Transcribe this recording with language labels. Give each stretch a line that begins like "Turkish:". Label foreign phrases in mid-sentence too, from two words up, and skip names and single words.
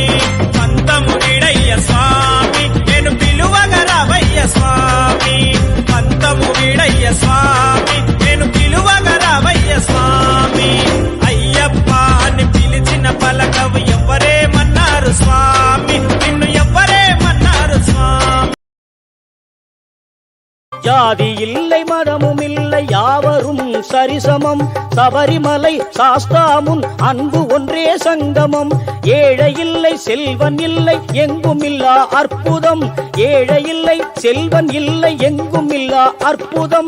Telugu: పంతము వీడయ్య స్వామి, నేను పిలువగా రావయ్య స్వామి. పంతము వీడయ్య స్వామి, నేను పిలువగా రావయ్య స్వామి. అయ్యప్ప అని పిలిచిన పలకవు ఎవరేమన్నారు స్వామి, నిన్ను ఎవరేమన్నారు స్వామి.
Tamil: ஜாதி இல்லை மதமும் இல்லை யாவரும் சரிசமம். சபரிமலை சாஸ்தாமுன் அன்பு ஒன்றே சங்கமம். ஏழை இல்லை செல்வன் இல்லை எங்கும் இல்லா அற்புதம். ஏழை இல்லை செல்வன் இல்லை எங்கும் இல்லா அற்புதம்.